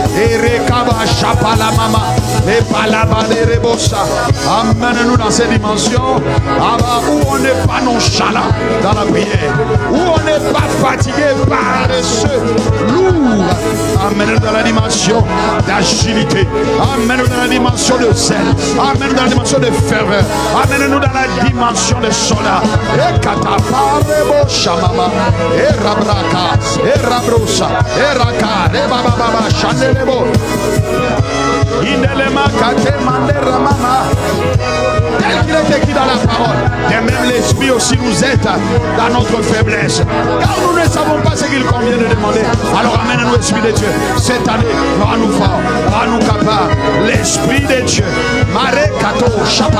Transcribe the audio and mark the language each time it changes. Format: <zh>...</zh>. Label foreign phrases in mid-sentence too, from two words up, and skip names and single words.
<fr>Amène-nous dans ces dimensions où on n'est pas nonchalant dans la prière, où on n'est pas fatigué, paresseux, lourd. Amène-nous dans la dimension d'agilité. Amène-nous dans la dimension de zèle. Amène-nous dans la dimension de ferveur. Amène-nous dans la dimension de soldat. Et kataparebo shamama. Et rabraka. Et rabrosa. Et raka. Et bababa. Chandelebo. Indelema kate manderamama. Tel qu'il est écrit dans la parole. Et même l'esprit aussi nous aide dans notre faiblesse. Car nous ne savons pas ce qu'il convient de demander. Alors amène-nous, Esprit de Dieu. Cette année, rends-nous forts, rends-nous capables. L'Esprit de Dieu. Mare kato chapa.</fr>